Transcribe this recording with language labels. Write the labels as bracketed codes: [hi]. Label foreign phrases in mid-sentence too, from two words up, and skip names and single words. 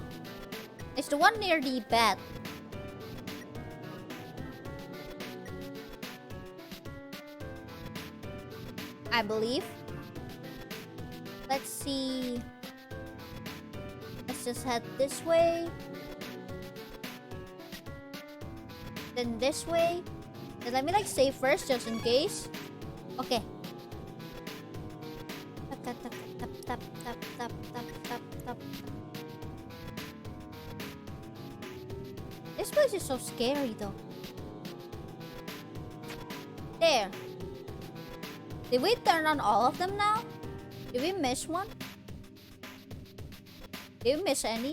[en] It's the one near the bed. I believe. Let's see. Let's just head this way. Then this way. Then let me like save first just in case. Okay. Tap, tap, tap, tap, tap, tap, tap, tap, tap. This place is so scary though. There. Did we turn on all of them now? Did we miss one? Did we miss any?